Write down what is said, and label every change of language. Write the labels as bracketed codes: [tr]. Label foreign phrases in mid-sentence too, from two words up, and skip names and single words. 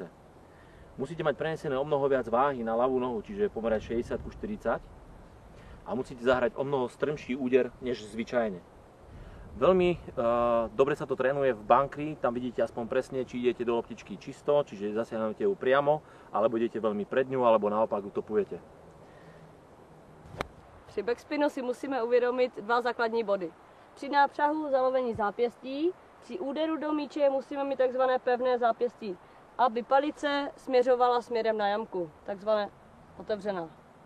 [sk] Musíte mať prenesené o mnoho viac váhy na ľavú nohu, čiže pomerať 60:40 a musíte zahrať o mnoho strmší úder než zvyčajne. Veľmi dobre sa to trénuje v bunkri, tam vidíte aspoň presne, či idete do loptičky čisto, čiže zasiahnete ju priamo, alebo idete veľmi pred ňu, alebo naopak utopujete. [cs] Při backspinu si musíme uvědomit dva základní body. Při nápřahu zalovení zápěstí, při úderu do míče musíme mít takzvané pevné zápěstí, aby palice směřovala směrem na jamku, takzvané otevřená.